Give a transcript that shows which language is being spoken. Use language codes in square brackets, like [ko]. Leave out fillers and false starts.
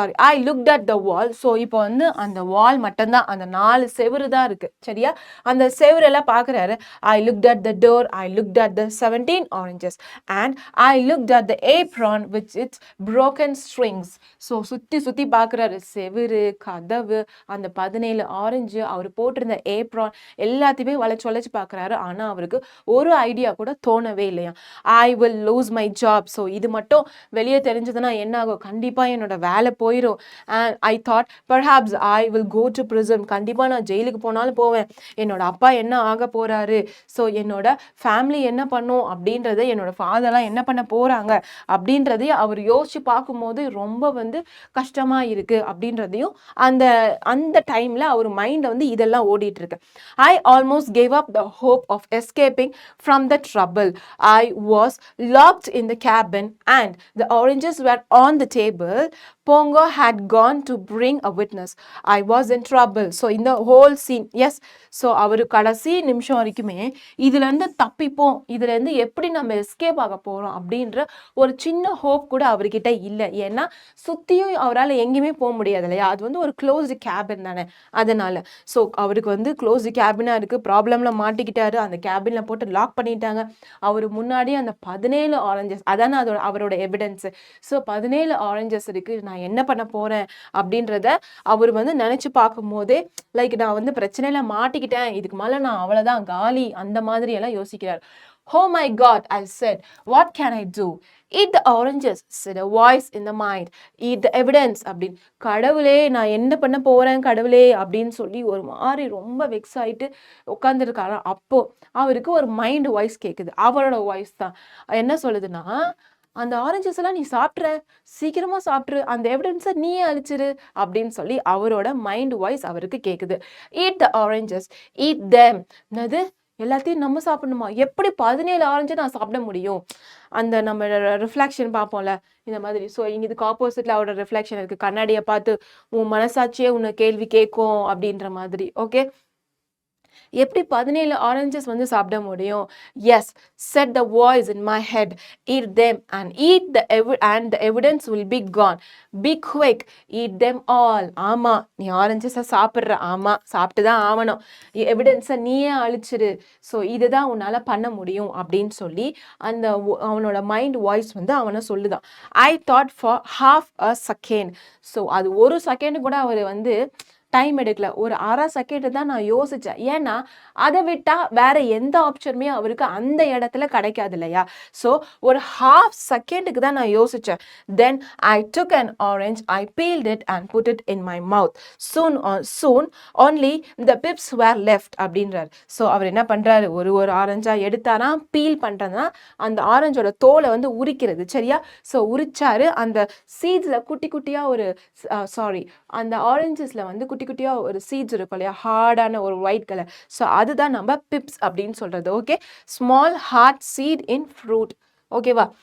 [en] I looked at the wall. [ta] So இப்போ வந்து அந்த வால் மட்டும்தான், அந்த 4 செவுரு தான் இருக்குது. சரியா? அந்த செவுரெல்லாம் பார்க்குறாரு. [en] I looked at the door, I looked at the 17 oranges and I looked at the apron with its broken strings. [ta] So சுற்றி பார்க்குறாரு. செவுரு, கதவு, அந்த 17 ஆரஞ்சு, அவர் போட்டிருந்த ஏப்ரான் எல்லாத்தையுமே வளைச்சு பார்க்குறாரு. ஆனால் அவருக்கு ஒரு ஐடியா கூட தோணவே இல்லையா. [en] I will lose my job. [ta] So இது மட்டும் வெளியே தெரிஞ்சதுன்னா என்ன ஆகும், கண்டிப்பாக என்னோட வேலை போயிடும். [en] And I thought perhaps I will go to prison. [ta] கண்டிப்பாக நான் ஜெயிலுக்கு போனாலும் போவேன். என்னோட அப்பா என்ன ஆக போறாரு, ஸோ என்னோட ஃபேமிலி என்ன பண்ணும் அப்படின்றத, என்னோட ஃபாதர்லாம் என்ன பண்ண போறாங்க அப்படின்றதையும் அவர் யோசிச்சு பார்க்கும்போது ரொம்ப வந்து கஷ்டமா இருக்கு அப்படின்றதையும் அந்த டைம்ல அவர் மைண்ட் வந்து இதெல்லாம் ஓடிட்டு இருக்கு. [en] I almost gave up the hope of escaping from the trouble. I was locked in the cabin and the oranges were on the table. Pongo had gone to bring a witness. I was in trouble. So in the whole scene, yes. [ta] So அவரு கடைசி நிமிஷம் வரைக்குமே இதுலேருந்து தப்பிப்போம், இதுலேருந்து எப்படி நம்ம escape ஆக போகிறோம் அப்படின்ற ஒரு சின்ன ஹோப் கூட அவர்கிட்ட இல்லை. ஏன்னா சுற்றியும் அவரால் எங்கேயுமே போக முடியாது இல்லையா, அது வந்து ஒரு க்ளோஸ்டு கேபின் தானே. அதனால ஸோ அவருக்கு வந்து க்ளோஸ்டு கேபினாக இருக்குது, ப்ராப்ளமில் மாட்டிக்கிட்டாரு, அந்த கேபினில் போட்டு லாக் பண்ணிட்டாங்க. அவர் முன்னாடி அந்த 17 ஆரஞ்சஸ், அதானே அவரோட எவிடன்ஸு. ஸோ 17 ஆரஞ்சஸ் இருக்குது, நான் என்ன பண்ண போறேன் அப்படின்றத அவர் வந்து நினைச்சு பார்க்கும் போதே லைக் நான் வந்து பிரச்சனையில மாட்டிக்கிட்டேன், இதுக்கு மேல நான் அவ்வளவுதான் காலி, அந்த மாதிரி எல்லாம் யோசிக்கிறார். [en] Oh my God, I said, what can I do? Eat the oranges, said a voice in the mind. Eat the evidence [ta] அப்படின்னு. கடவுளே நான் என்ன பண்ண போறேன் கடவுளே அப்படின்னு சொல்லி ஒரு மாதிரி ரொம்ப வெக்ஸ் ஆயிட்டு உட்காந்துருக்காரு. அப்போ அவருக்கு ஒரு மைண்ட் வாய்ஸ் கேட்குது, அவரோட வாய்ஸ் தான். என்ன சொல்லுதுன்னா, அந்த ஆரஞ்சஸ் எல்லாம் நீ சாப்பிட்ற, சீக்கிரமா சாப்பிட்ரு, அந்த எவிடன்ஸை நீயே அழிச்சிரு அப்படின்னு சொல்லி அவரோட மைண்ட் வாய்ஸ் அவருக்கு கேட்குது. [en] Eat the oranges, eat them. [ta] என்னது எல்லாத்தையும் நம்ம சாப்பிடணுமா? எப்படி 17 ஆரஞ்சு நான் சாப்பிட முடியும்? அந்த நம்ம ரிஃப்ளெக்ஷன் பார்ப்போம்ல, இந்த மாதிரி. ஸோ இங்க இதுக்கு ஆப்போசிட்ல அவரோட ரிஃப்ளெக்ஷன் இருக்கு. கண்ணாடிய பார்த்து உன் மனசாட்சியே உன்னை கேள்வி கேட்கும் அப்படின்ற மாதிரி. ஓகே. எப்படி 17 ஆரஞ்சஸ் வந்து சாப்பிட முடியும்? [en] Yes, said the voice in my head, eat them and eat the and the evidence will be gone. Be quick, eat them all. [ta] ஆமா, நீ ஆரஞ்சஸை சாப்பிட்ற. ஆமா, சாப்பிட்டு தான் ஆகணும். எவிடன்ஸை நீயே அழிச்சிரு. ஸோ இதுதான் உன்னால் பண்ண முடியும் அப்படின்னு சொல்லி அந்த அவனோட மைண்ட் வாய்ஸ் வந்து அவனை சொல்லுதான். [en] I thought for half a second. [ta] So அது ஒரு செகண்ட் கூட அவர் வந்து டைம் எடுக்கல. ஒரு அரை செகண்ட் தான் நான் யோசித்தேன். ஏன்னா அதை விட்டால் வேற எந்த ஆப்ஷனுமே அவருக்கு அந்த இடத்துல கிடைக்காது இல்லையா? ஸோ ஒரு ஹாஃப் செகண்டுக்கு தான் நான் யோசித்தேன். [en] Then I took an orange, I peeled it and put it in my mouth. Soon only the pips were left [ta] அப்படின்றார். ஸோ அவர் என்ன பண்ணுறாரு, ஒரு ஆரஞ்சாக எடுத்தாரா, பீல் பண்ணுறதுனா அந்த ஆரஞ்சோட தோலை வந்து உரிக்கிறது. சரியா? ஸோ உரிச்சாரு. அந்த சீட்ஸில் குட்டி குட்டியாக ஒரு அந்த ஆரஞ்சஸில் வந்து குட்டி குட்டியாக ஒரு சீட்ஸ் இருக்கும் இல்லையா, ஹார்டான ஒரு ஒயிட் கலர். ஸோ அதுதான் நம்ம பிப்ஸ் அப்படின்னு சொல்கிறது. ஓகே, [en] Small hard seed in fruit. [ta] ஓகேவா?